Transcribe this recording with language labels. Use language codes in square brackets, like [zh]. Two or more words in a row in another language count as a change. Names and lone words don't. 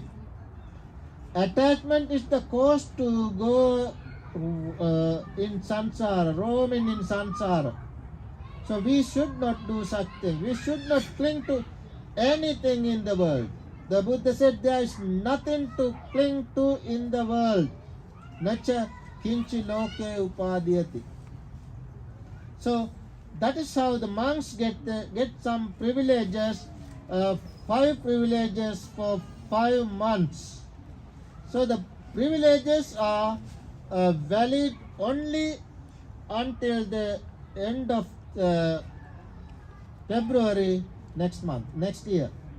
[en] Attachment is the cause to go in samsara, roaming in samsara. So we should not do such thing. We should not cling to anything in the world. The Buddha said there is nothing to cling to in the world. [pi] Nacha kinchi loke upadhyati. [en] So that is how the monks get some privileges, 5 privileges for 5 months. So the privileges are valid only until the end of February next year.